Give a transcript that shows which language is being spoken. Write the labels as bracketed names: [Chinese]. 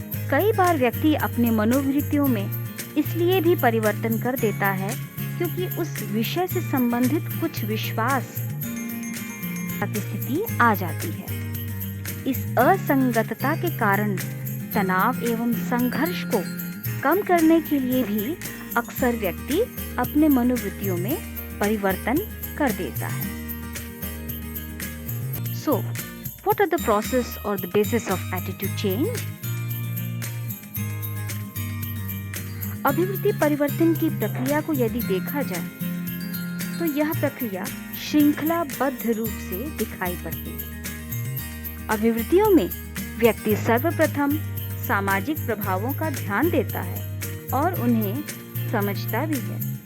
[Hindi] कई बार व्यक्ति अपने मनोवृत्तियों में इसलिए भी परिवर्तन कर देता है क्योंकि उस विषय से संबंधित कुछ विश्वास की स्थिति आ जाती है। इस असंगतता के कारण तनाव एवं संघर्ष को कम करने के लिए भी अक्सर व्यक्ति अपने मनोवृत्तियों में परिवर्तन कर देता है। [English] So, what are the process or the basis of attitude change? [Hindi] अभिवृत्ति परिवर्तन की प्रक्रिया को यदि देखा जाए तो यह प्रक्रिया श्रृंखलाबद्ध रूप से दिखाई पड़ती है। अभिवृत्तियों में व्यक्ति सर्वप्रथम सामाजिक प्रभावों का ध्यान देता है और उन्हें समझता भी है।